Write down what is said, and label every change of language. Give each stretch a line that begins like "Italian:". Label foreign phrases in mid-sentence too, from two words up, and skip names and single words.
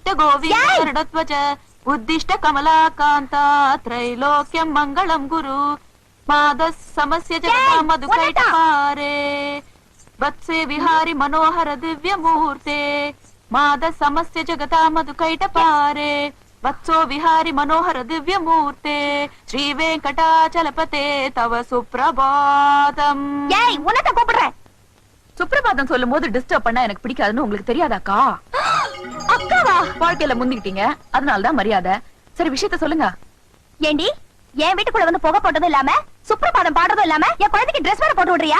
Sanskrit: గోవింద గరుడధ్వజ ఉత్తిష్ట కమలాకాంత త్రైలోక్యం మంగళం గురు మాద సమస్య జగత మధుకైటహారే వత్సే విహారి మనోహర దివ్యమూర్తే మాద సమస్య జగత మధుకైటపారే వత్సో విహారి మనోహర దివ్యమూర్తే శ్రీ వెంకటాచలపతే తవ సుప్రభాతం.
Tamil: ஏய், உனக்கு கூப்பிடுறேன். சுப்ரபாதம் சொல்லும் போது டிஸ்டர்ப் பண்ணா எனக்கு பிடிக்காதுன்னு உங்களுக்கு தெரியாதாக்கா? அக்காவா? வாழ்க்கையில முந்திக்கிட்டீங்க, அதனாலதான் மரியாதை. சரி, விஷயத்த சொல்லுங்க. ஏண்டி, என் வீட்டுக்குள்ள வந்து புகை போட்டதும் இல்லாம சுப்ரபாதம் பாடுறதும் இல்லாம என் குழந்தைக்கு ட்ரெஸ் வேற போட்டு விடுறியா?